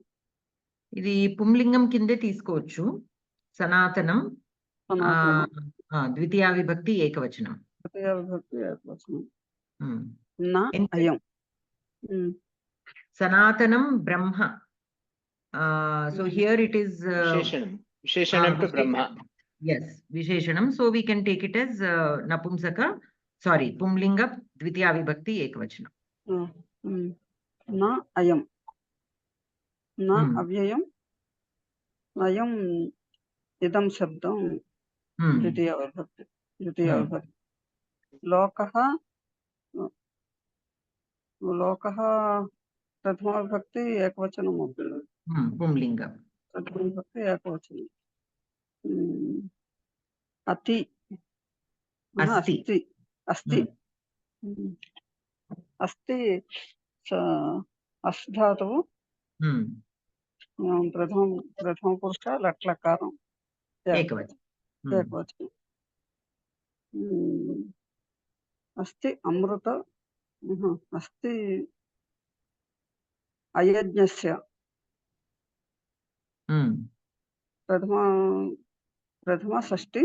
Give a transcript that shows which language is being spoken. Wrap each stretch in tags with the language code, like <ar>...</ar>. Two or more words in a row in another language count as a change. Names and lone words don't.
<te>ఇది పుంలింగం కిందే తీసుకోవచ్చు సనాతనం ద్వితీయ విభక్తి ఏకవచనం</te> <sa>न अयम् सनातनं ब्रह्म</sa> <en>so here it is</en> <te>విశేషణం టు బ్రహ్మ</te> <en>yes visheshanam so we can take it as napumsaka sorry</en> <sa>पुंलिङ्ग द्वितीय विभक्ति एकवचनम् न अयम् न अव्ययम् अयम् इदम् शब्दम् द्वितीय विभक्ति लोकः प्रथम विभक्ति एकवचनम् pumlinga प्रथम विभक्ति एकवचनम् अति अस्ति अस्ति अस्ति अस् ధాతువు</sa> <te>ప్రథమ పురుష లట్లకారం ఏకవచనం అస్తి అమృత అస్తి అయజ్ఞస్య ప్రథమ షష్ఠి</te>